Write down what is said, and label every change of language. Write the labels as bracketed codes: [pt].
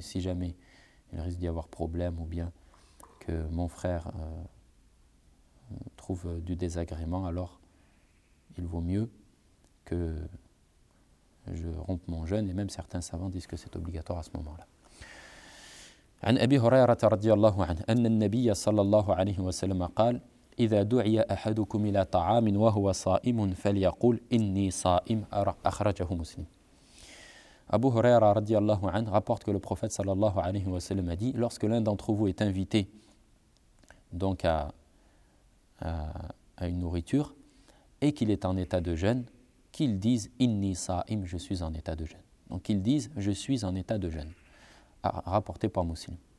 [fr] Si jamais il risque d'y avoir problème ou bien que mon frère trouve du désagrément, alors il vaut mieux que je rompe mon jeûne. Et même certains savants disent que c'est obligatoire à ce moment-là. [ar] عن أبي هريرة رضي الله عنه أن النبي صلى الله عليه وسلم قال إذا دعي أحدكم إلى طعام وهو صائم فليقول إني صائم أخرجه مسلم. [fr] أبو هريرة رضي الله عنه rapporte que le prophète صلى الله عليه وسلم a dit lorsque l'un d'entre vous est invité donc à une nourriture et qu'il est en état de jeûne qu'il dise [ar] إني صائم [fr] je suis en état de jeûne donc qu'il dise je suis en état de jeûne rapporté par Muslim.